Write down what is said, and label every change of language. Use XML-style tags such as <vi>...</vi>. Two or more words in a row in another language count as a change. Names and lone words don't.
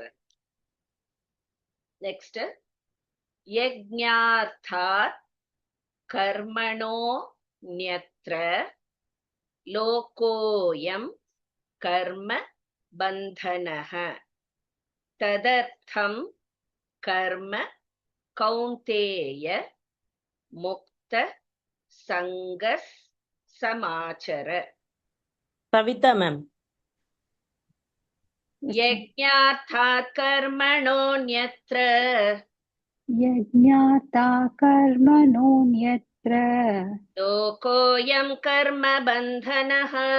<sa>நெக்ஸ்ட், यज्ञार्थात् कर्मणो न्यत्र लोकोयम् कर्म बन्धनः तदर्थम् कर्म कौन्तेय मुक्त सङ्ग समाचर.</sa> <en>Savita ma'am.</en> <sa>यज्ञार्थात् कर्मणोन्यत्र यज्ञाता कर्मणोऽन्यत्र लोकोयम् कर्म बन्धनः</sa>